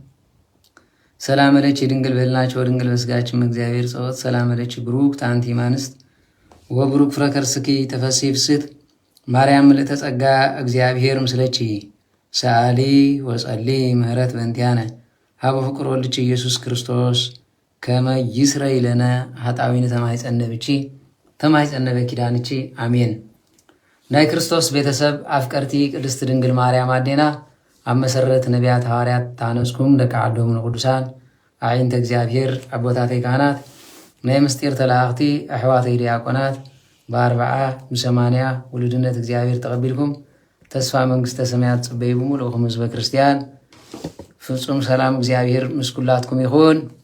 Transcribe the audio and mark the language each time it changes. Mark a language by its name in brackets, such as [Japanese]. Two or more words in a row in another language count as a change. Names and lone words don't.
[Geez] ሰላም ለኪ ድንግል በሕሊናኪ ወድንግል በሥጋኪ እግዚአብሔር ጸወት ሰላም ለኪ ብሩክት አንቲ እምአንስት ወብሩክ ፍሬ ከርስኪ ተፈሥሒ ፍስሕት ማርያም ምልዕተ ጸጋ እግዚአብሔር ምስለኪ ሰአሊ ወጸሊ ምህረት በእንቲአነ ሀበ ፍቁር ወልድኪ ኢየሱስ ክርስቶስ ከመ ይስረይ ለነ ኃጣውኢነ ተማኅፀነ በኪዳንኪ አሜን። [Tigrinya] ናይ ክርስቶስ ቤተሰብ አፍቀርቲ ቅድስት ድንግል ማርያም አዴና ኣብ መሰረት ነቢያት ሐዋርያት ታነጽኩም ደቂ ዓዶም ንቅዱሳን አዕይንተ እግዚአብሔር አቦታተይ ካህናት ናይ ምስጢር ተላእኽቲ ኣሕዋተይ ዲያቆናት በ40 ብ80 ውሉድነት እግዚአብሔር ተቐቢልኩም ተስፋ መንግሥተ ሰማያት ጽበይ ብምሉእኹም ህዝበ ክርስቲያን ፍጹም ሰላም እግዚአብሔር ምስ ኩላትኩም ይኹን።